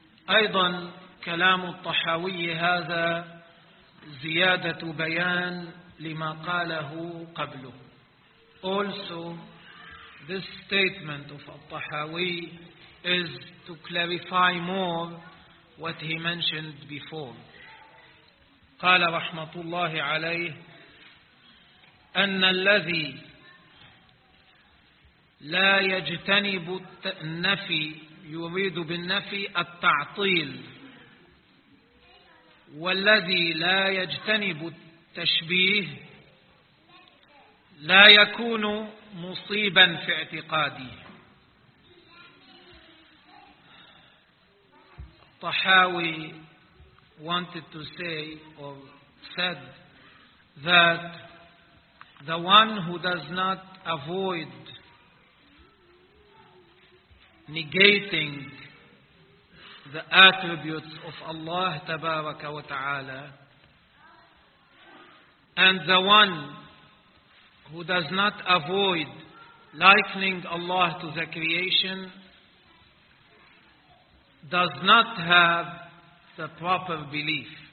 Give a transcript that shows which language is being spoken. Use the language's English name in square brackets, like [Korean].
[Arabic] أيضا كلام الطحاوي هذا زيادة بيان لما قاله قبله. [English] Also, this statement of al-Tahawi is to clarify more what he mentioned before. [Arabic] قال رحمة الله عليه: أن الذي لا يجتنب النفي يريد بالنفي التعطيل، والذي لا يجتنب التشبيه لا يكون مصيبا في اعتقاده. [English] طحاوي wanted to say or said that the one who does not avoid negating the attributes of Allah Tabaraka wa Ta'ala, and the one who does not avoid likening Allah to the creation, does not have the proper belief.